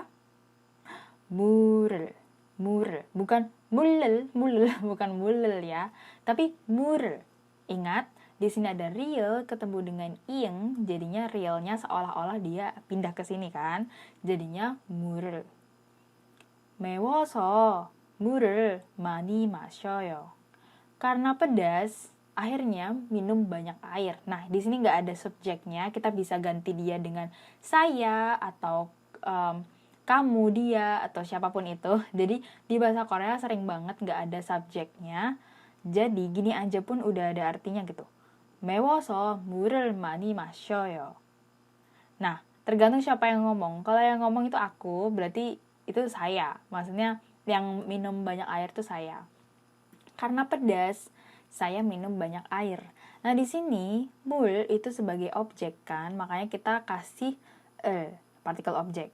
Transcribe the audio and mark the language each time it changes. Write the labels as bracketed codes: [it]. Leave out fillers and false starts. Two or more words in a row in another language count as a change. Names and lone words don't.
[id] Murel. Murel. Bukan mulel, bukan mulel ya. Tapi murel. Ingat, di sini ada real ketemu dengan ing, jadinya realnya seolah-olah dia pindah ke sini kan. Jadinya murel. [ko] 매워서 물을 많이 마셔요. [id] Karena pedas, akhirnya minum banyak air. Nah, di sini nggak ada subjeknya, kita bisa ganti dia dengan saya atau kamu, dia, atau siapapun itu. Jadi di bahasa Korea sering banget nggak ada subjeknya. Jadi gini aja pun udah ada artinya gitu. [ko] 매워서 물을 많이 마셔요. [id] Nah, tergantung siapa yang ngomong. Kalau yang ngomong itu aku, berarti itu saya. Maksudnya yang minum banyak air itu saya. Karena pedas, saya minum banyak air. Nah, di sini mul itu sebagai objek kan, makanya kita kasih partikel objek.